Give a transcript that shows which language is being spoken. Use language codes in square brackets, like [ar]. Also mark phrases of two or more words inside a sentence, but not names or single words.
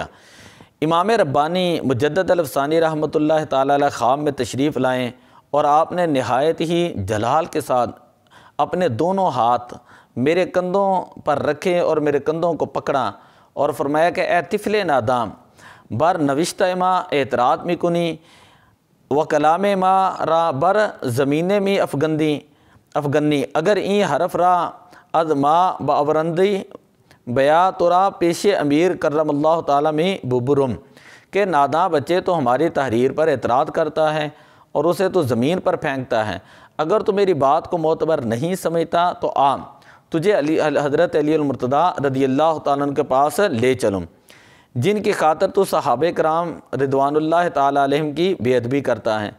[ur] امام ربانی مجدد الفسانی [ar] رحمۃ اللہ تعالیٰ علیہ [ur] خواب میں تشریف لائیں اور آپ نے نہایت ہی جلال کے ساتھ اپنے دونوں ہاتھ میرے کندھوں پر رکھے اور میرے کندھوں کو پکڑا اور فرمایا کہ اے [fa] طفل نادام بر نوشتہ ما اعتراض می کنی و کلام ما را بر زمین می افغنی اگر این حرف را از ما باورندی بیا تورا پیش امیر کرم اللہ تعالیٰ میں ببرم، [ur] کہ ناداں بچے تو ہماری تحریر پر اعتراض کرتا ہے اور اسے تو زمین پر پھینکتا ہے، اگر تو میری بات کو معتبر نہیں سمجھتا تو تجھے حضرت علی المرتضیٰ [ar] رضی اللہ تعالیٰ عنہ [ur] کے پاس لے چلوں، جن کی خاطر تو صحابہ کرام [ar] رضوان اللہ تعالیٰ علیہم [ur] کی بے ادبی کرتا ہے۔